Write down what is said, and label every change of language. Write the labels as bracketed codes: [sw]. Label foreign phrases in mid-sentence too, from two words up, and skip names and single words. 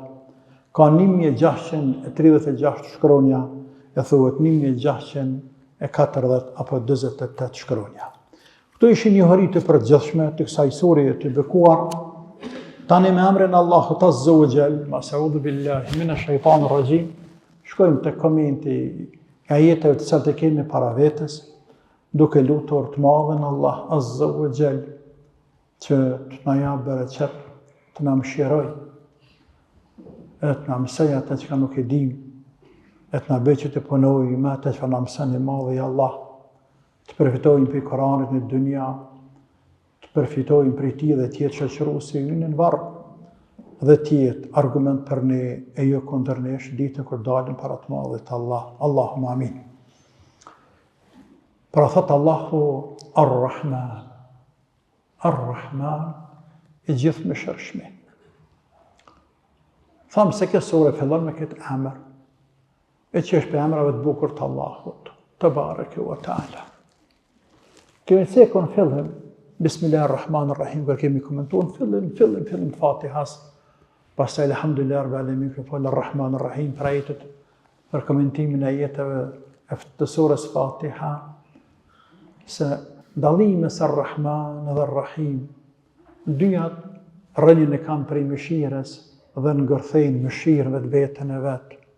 [sq] Ka 1636 shkronja, e thuhet 1640 apo 48 shkronja. Këto ishin njohuri të përgjithshme të kësaj sure të bekuar. Tani me emrin Allahut [ar] عز وجل, أعوذ بالله من الشيطان الرجيم, [sq] shkojmë te komenti e ajeteve të cilat e kemi para vetes, duke lutur të madhin Allah [ar] عز وجل [sq] që të na jap bereqet, të na mëshiroj, e të na mësoj atë që nuk e dim, e të na bëjë që të punojmë me atë që na mëson i madhi Allah, të përfitojmë për Koranit në dunja, të përfitojmë për ti dhe tjetë shoqëruesi ynë në varr, dhe tjetë argument për ne e jo kundër nesh ditën kur dalim para të madhit Allah. [ar] اللهم آمين. [sq] Pra thot Allahu Ar-Rahman, Ar-Rahman i gjithë mëshirshëm. Thamë se kjo sure fillon me këtë emër, e që është për emrave të bukur të Allahut, [ar] تبارك وتعالى. [sq] Kemi cekun fillim Bismillahirrahmanirrahim, kër kemi komentuar fillim Fatihas, pastaj [ar] الحمد لله رب العالمين, [sq] kër fol Ar-Rahmanir-Rahim për ajetet, për komentimin e ajeteve të surës Fatiha, se dallimi mes Ar-Rahman dhe Ar-Rahim, dyjat rënjën e kanë prej mëshirës dhe ngërthejnë mëshirën të vetën e vet.